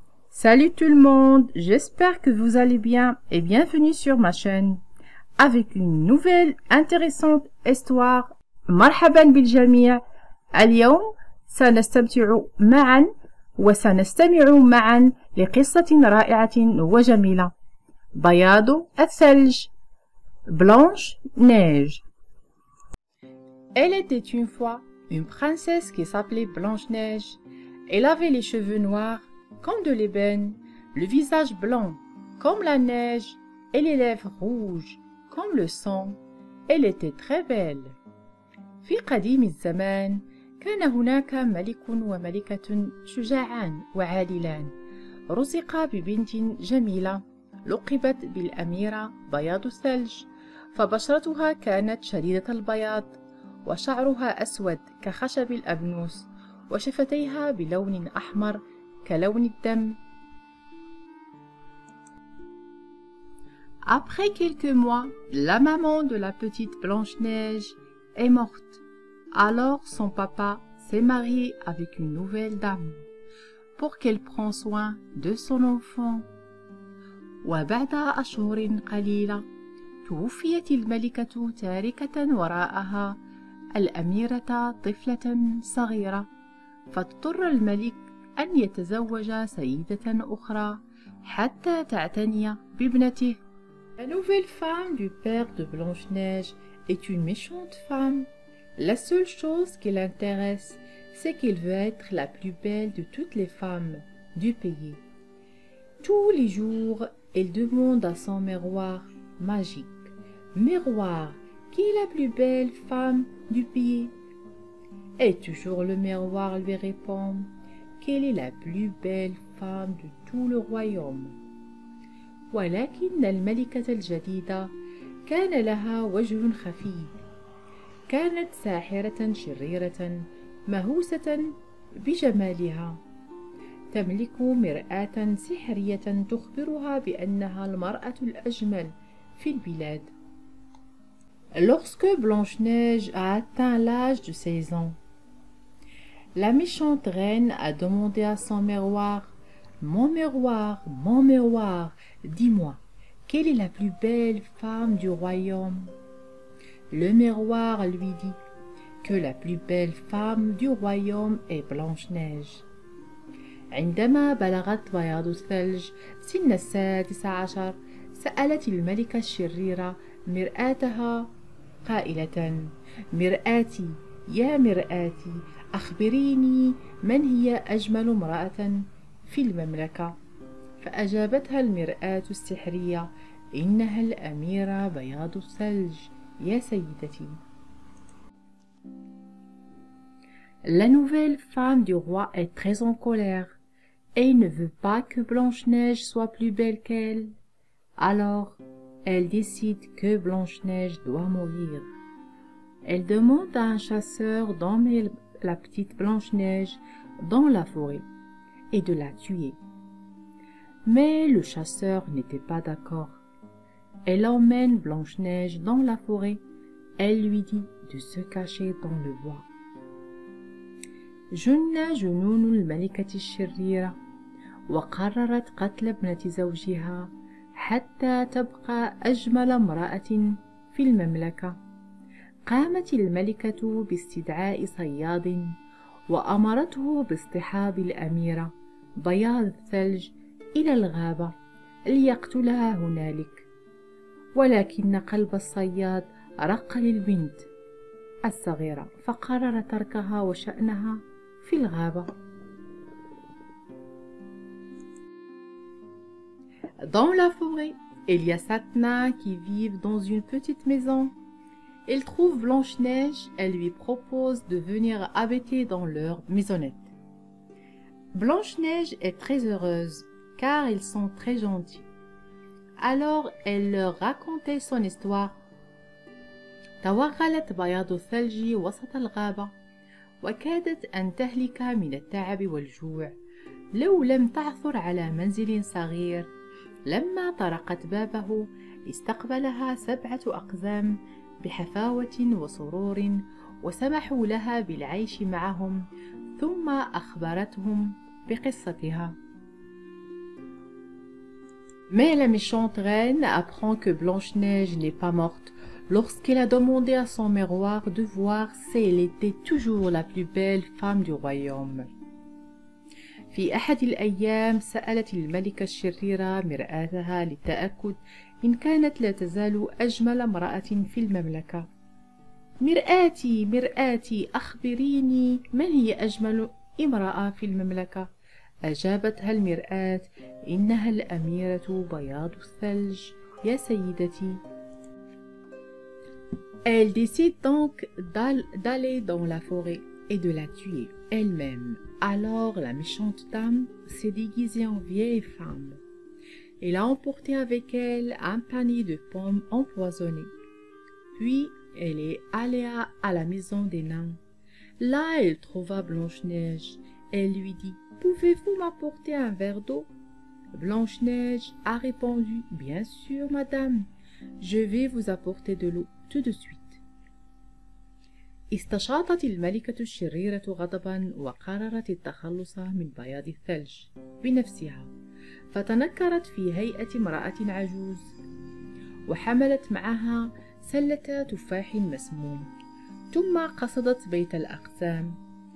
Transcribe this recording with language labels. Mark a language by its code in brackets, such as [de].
[fr] Salut tout le monde, j'espère que vous allez bien et bienvenue sur ma chaîne avec une nouvelle intéressante histoire. [ar] مرحبا بالجميع. اليوم سنستمتع معا لقصة رائعة وجميلة. بياض الثلج. Blanche Neige. [fr] Elle était une fois une princesse qui s'appelait Blanche Neige. Elle avait les cheveux noirs comme de l'ébène, le visage blanc comme la neige et les lèvres rouges comme le sang. Elle était très belle. [ar] في قديم الزمان كان هناك ملك وملكة شجاعان وعادلان. رزقا ببنت جميلة لقبت بالأميرة بياض الثلج، فبشرتها كانت شديدة البياض وشعرها أسود كخشب الأبنوس وشفتيها بلون أحمر كلون الدم. [fr] Après quelques mois, la maman de la petite Blanche-Neige est morte. Alors son papa s'est marié avec une nouvelle dame pour qu'elle prenne soin de son enfant. [ar] وبعد أشهر قليلة توفيت الملكة تاركة وراءها الأميرة طفلة صغيرة، فاضطر الملك أن يتزوج سيدة أخرى حتى تعتني بابنته. [fr] La nouvelle femme du père de Blanche-Neige est une méchante femme. La seule chose qui l'intéresse, c'est qu'elle veut être la plus belle de toutes les femmes du pays. Tous les jours, elle demande à son miroir magique: Miroir, qui est la plus belle femme du pays? Et toujours le miroir lui répond qu'elle est la plus belle femme de tout le royaume. [ar] ولكن الملكة الجديدة كان لها وجه خفي. كانت ساحرة شريرة مهووسة بجمالها، تملك مرآة سحرية تخبرها بأنها المرأة الأجمل في البلاد. [fr] Lorsque Blanche-Neige a atteint l'âge de 16 ans, la méchante reine a demandé à son miroir: mon miroir, dis-moi, quelle est la plus belle femme du royaume? Le miroir lui dit que la plus belle femme du royaume est Blanche-Neige. [ar] عندما بلغت بياض الثلج سن 16 سألت الملكة الشريرة مرآتها قائلة: مرآتي يا مرآتي، أخبريني من هي أجمل امرأة في المملكة؟ فأجابتها المرآة السحرية: إنها الأميرة بياض الثلج يا سيدتي. [fr] La nouvelle femme du roi est très en colère et ne veut pas que Blanche-Neige soit plus belle qu'elle. Alors, elle décide que Blanche-Neige doit mourir. Elle demande à un chasseur d'emmener la petite Blanche-Neige dans la forêt et de la tuer. Mais le chasseur n'était pas d'accord. Elle emmène Blanche-Neige dans la forêt. Elle lui dit de se cacher dans le bois. [ar] جن جنون الملكة الشريرة وقررت قتل ابنة زوجها حتى تبقى أجمل امرأة في المملكة. قامت الملكة باستدعاء صياد وأمرته باصطحاب الأميرة بياض الثلج إلى الغابة ليقتلها هنالك. ولكن قلب الصياد رق للبنت الصغيرة فقرر تركها وشأنها في الغابة. [fr] Dans la forêt, il y a 7 nains qui vivent dans une petite maison. Ils trouvent Blanche-Neige et lui proposent de venir habiter dans leur maisonnette. Blanche-Neige est très heureuse car ils sont très gentils. Alors elle leur racontait son histoire. [ar] توغلت بياض الثلج وسط الغابة وكادت أن تهلك من التعب والجوع لو لم تعثر على منزل صغير. لما طرقت بابه استقبلها 7 أقزام بحفاوة وسرور وسمحوا لها بالعيش معهم، ثم أخبرتهم بقصتها. [fr] Mais la méchante reine apprend que Blanche-Neige n'est pas morte lorsqu'elle a demandé à son miroir de voir si elle était toujours la plus belle femme du royaume. [ar] في أحد الأيام سألت الملكة الشريرة مرآتها للتأكد إن كانت لا تزال أجمل امرأة في المملكة. مرآتي مرآتي أخبريني من هي أجمل امرأة في المملكة؟ أجابتها المرآة إنها الأميرة بياض الثلج يا سيدتي. [fr] Elle décide donc d'aller dans la forêt et de la tuer elle-même. Alors la méchante dame s'est déguisée en vieille femme. Elle a emporté avec elle un panier de pommes empoisonnées. Puis elle est allée à la maison des nains. Là, elle trouva Blanche-Neige. Elle lui dit « Pouvez-vous m'apporter un verre d'eau » Blanche-Neige a répondu « Bien sûr, madame, je vais vous apporter de l'eau tout de suite. » [ar] استشاطت الملكة الشريرة غضبا وقررت التخلص من بياض الثلج بنفسها، فتنكرت في هيئة امرأة عجوز وحملت معها سلة تفاح مسموم، ثم قصدت بيت الأقزام.